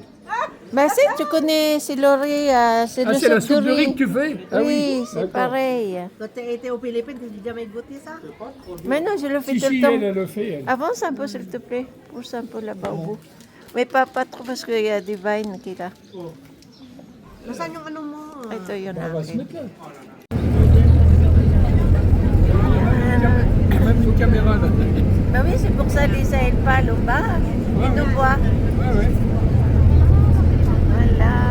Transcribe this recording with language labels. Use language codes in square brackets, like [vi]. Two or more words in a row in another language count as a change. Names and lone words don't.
[fr] Bah si, tu connais, c'est Laurie, c'est Ah, le c'est la soupe soupe de de riz riz. que tu fais? Ah Oui, c'est d'accord. pareil. Quand été aux Philippines, tu n'as jamais goûté ça? Mais non, je le fais Si, tout le si, temps. elle le fait. Elle. Avance un peu, s'il te plaît. Pousse un peu là-bas au bout. Mais pas trop parce qu'il y a des vines qui là. [tl] Nasaan yung ano mo? Ito yun [fr] On va se [tl] akin. [fr] mettre là. Même nos caméras là. Bah oui, c'est pour ça Lisa elle parle au bas. Il nous voit. Ouais, ouais. Voilà.